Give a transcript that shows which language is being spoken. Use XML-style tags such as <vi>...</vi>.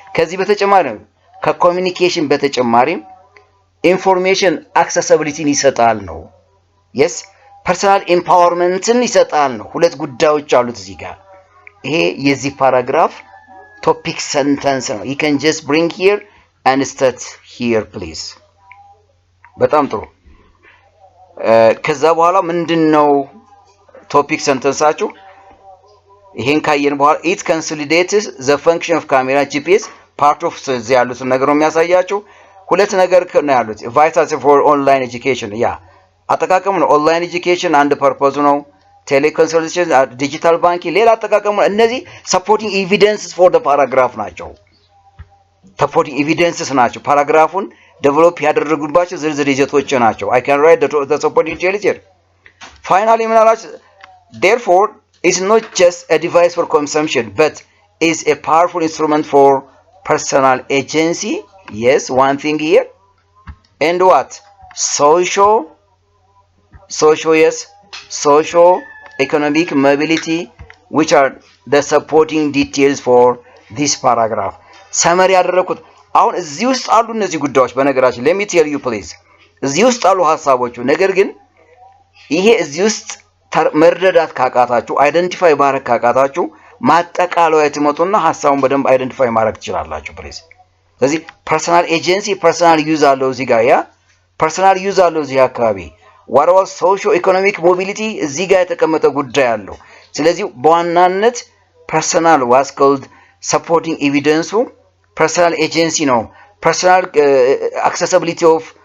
<am>ከዚህ በተጨማሪ ከኮሙኒኬሽን በተጨማሪ ኢንፎርሜሽን አክሰሲቢሊቲን ይሰጣል ነው yes personal empowermentን ይሰጣል ነው። ሁለት ጉዳዮች አሉት እዚህ ጋር። ይሄ የዚህ ፓራግራፍ topic sentence ነው.</am> <en>you can just bring here and start here please.</en> <am>በጣም ጥሩ። ከዛ በኋላ ምንድነው ቶፒክ ሰንተንሳችሁ? ይሄን ካየን በኋላ it consolidates the function of camera, GPS, part of the ያሉት ነገር ነው የሚያሳያችሁ። ሁለት ነገር ነው ያሉት vital for online education ያ አጠቃቀሙ ነው። ኦንላይን ኤጁኬሽን አንድ ፐርፖዝ ነው። ቴሌኮንሰልቴሽን፣ ዲጂታል ባንኪንግ ሌላ አጠቃቀሙ ነው። እነዚህ ሰፖርቲንግ ኤቪደንስስ ፎር ዘ ፓራግራፍ ናቸው። ሰፖርቲንግ ኤቪደንስስ ናቸው ፓራግራፉን ዴቨሎፕ ያደረጉባቸው ዝርዝር ይዘቶች ናቸው።</am> <en>I can write the supporting details here. Finally ምናላችሁ therefore is not just a device for consumption but is a powerful instrument for personal agency. Yes, one thing here. And what? Socio-economic mobility, which are the supporting details for this paragraph.</en> <am>Summary ያደረኩት አሁን እዚህ ውስጥ አሉ እነዚህ ጉዳዮች በነገራችን</am> <en>let me tell you please</en> <am>እዚህ ውስጥ አሉ ሐሳቦቹ። ነገር ግን ይሄ እዚህ ውስጥ መረዳት ካቃታችሁ አይደንቲፋይ ማድረግ ካቃታችሁ ማጠቃለያ ትመጡና ሐሳቡን በደንብ አይደንቲፋይ ማድረግ ትችላላችሁ ፕሊዝ። ስለዚህ ፐርሰናል ኤጀንሲ ፐርሰናል ዩዝ አለው እዚህ ጋር ያ ፐርሰናል ዩዝ አለው እዚህ አካባቢ</am> <en>what was socio-economic mobility</en> <am>እዚህ ጋር የተቀመጠ ጉዳይ አለው። ስለዚህ በዋናነት ፐርሰናል was called supporting evidence personal agency ነው። personal accessibility of</am>